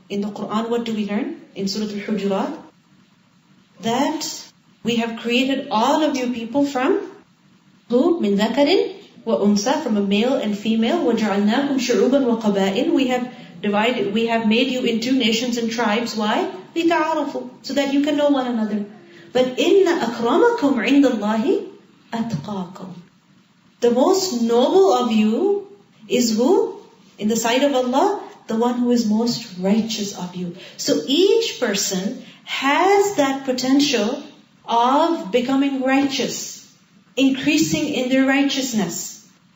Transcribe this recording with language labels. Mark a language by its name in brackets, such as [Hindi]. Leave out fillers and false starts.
[English] In the Quran, what do we learn? In Surah Al-Hujurat, that we have created all of you people from who? [Arabic] Min dhakarin wa unsa, [English] from a male and female. [Arabic] وَجَعَلْنَاكُمْ شُعُوبًا وَقَبَائِلٍ. [English] We have made you into nations and tribes. Why? [Arabic] لِتَعَارَفُوا, [English] so that you can know one another. [Arabic] But إِنَّ أَكْرَمَكُمْ عِنْدَ اللَّهِ أَتْقَاكُمْ. [English] The most noble of you is who? In the sight of Allah, the one who is most righteous of you. So each person has that potential of becoming righteous, increasing in their righteousness.